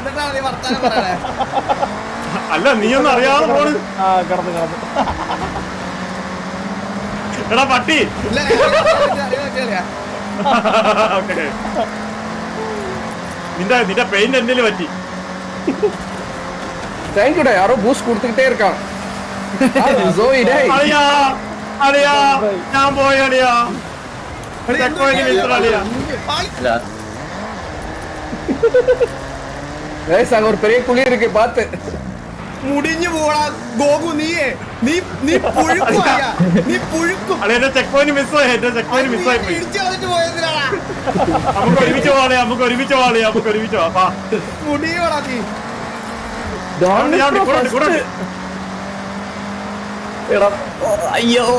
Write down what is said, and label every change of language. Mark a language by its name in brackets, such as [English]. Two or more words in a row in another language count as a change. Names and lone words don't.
[Malayalam] അല്ല നീ ഒന്നും അറിയാതെ പോണ്. കിടന്നു എടാ പട്ടി. നിന്റെ പെയിന്റ് എന്നെ പറ്റി. [Tamil] தேங்க்யூடா, யாரோ பூஸ்ட் கொடுத்துக்கிட்டே இருக்கான். [Malayalam] അളിയാ അളിയാ ഞാൻ പോയി അളിയാ. [Tamil] அங்க ஒரு பெரிய குழி இருக்கு பாத்து. [Malayalam] മുടിഞ്ഞു പോടാ ഗോകു. നീയേ നീ പുഴുക്കും. എന്റെ [English] check point [Malayalam] മിസ്സായി. എന്റെ [English] check point [Malayalam] മിസ്സായി പോയി. ഇടിച്ചു കളഞ്ഞിട്ട് പോയതിനാടാ. നമുക്ക് ഒരുമിച്ച് പോവാ. മുടിയോടാ നീ. അയ്യോ